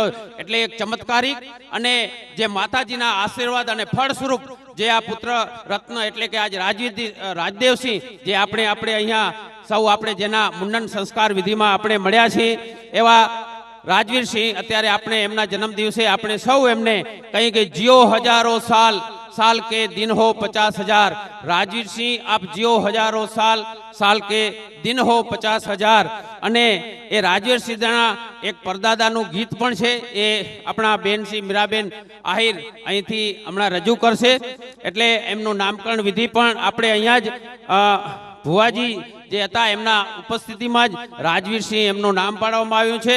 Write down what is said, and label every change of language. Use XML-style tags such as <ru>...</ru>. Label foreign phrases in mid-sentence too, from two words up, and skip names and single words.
<gu>એટલે એક ચમત્કારિક અને જે માતાજીના આશીર્વાદ અને ફળ સ્વરૂપ જે આ પુત્ર રત્ન એટલે કે આજ રાજદેવસિંહ જે આપણે અહીંયા સૌ આપણે જેના મુંડન સંસ્કાર વિધિમાં આપણે મળ્યા છીએ એવા રાજવીરસિંહ, અત્યારે આપણે એમના જન્મ દિવસે આપણે સૌ એમને કહી કે</gu> <hi>जियो हजारों साल के दिन हो</hi> <gu>50,000.</gu> <hi>राजवीर सिंह आप जियो हजारों साल के दिन हो 50,000.</hi> <gu>અને એ રાજવીર સિંહના એક પરદાદાનું ગીત પણ છે, એ આપણા બેન શ્રી મીરાબેન આહિર અહીંથી હમણાં રજૂ કરશે. એટલે એમનું નામકરણ વિધિ પણ આપણે અહીંયા જ ભુવાજી જે હતા એમના ઉપસ્થિતિમાં જ રાજવીરસિંહ એમનું નામ પાડવામાં આવ્યું છે.</gu>